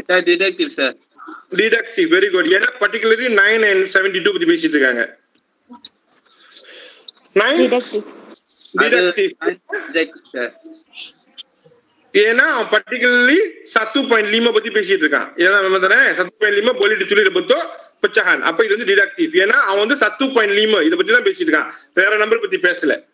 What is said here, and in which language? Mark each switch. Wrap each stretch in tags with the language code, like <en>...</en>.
<ta>Deductive sir. Deductive. Very good. ஏன்னா particularly 9 and 72 பத்தி பேசிட்டு இருக்காங்க. 9 டிடக்டிவ் சார். ஏன்னா அவன் பர்டிகுலர்லி 1.5 பத்தி பேசிட்டு இருக்கான். ஏன்னா</ta> <ms>1.5 boleh ditulis bentuk pecahan.</ms> <ta>அப்ப இது வந்து டிடக்டிவ். ஏன்னா அவன் வந்து 1.5 இத பத்தி தான் பேசிட்டு இருக்கான், வேற நம்பர் பத்தி பேசல.</ta>